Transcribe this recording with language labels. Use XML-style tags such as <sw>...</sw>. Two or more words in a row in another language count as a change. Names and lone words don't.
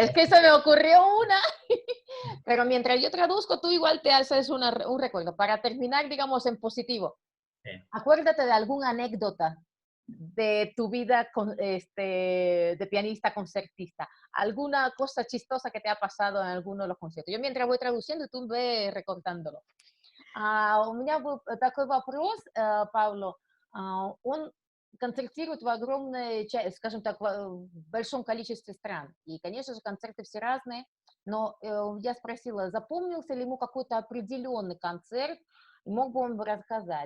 <es>Es que se me ocurrió una, pero mientras yo traduzco, tú igual te haces un recuerdo. Para terminar, digamos, en positivo, acuérdate de alguna anécdota de tu vida de pianista concertista. ¿Alguna cosa chistosa que te ha pasado en alguno de los conciertos? Yo mientras voy traduciendo, tú ve recortándolo.</es> <ru>У меня был такой вопрос, Павло. Он концертирует в огромной, скажем так, в большом количестве стран. И, конечно же, концерты все разные. Но я спросила, запомнился ли ему какой-то определенный концерт, и мог бы он рассказать.</ru>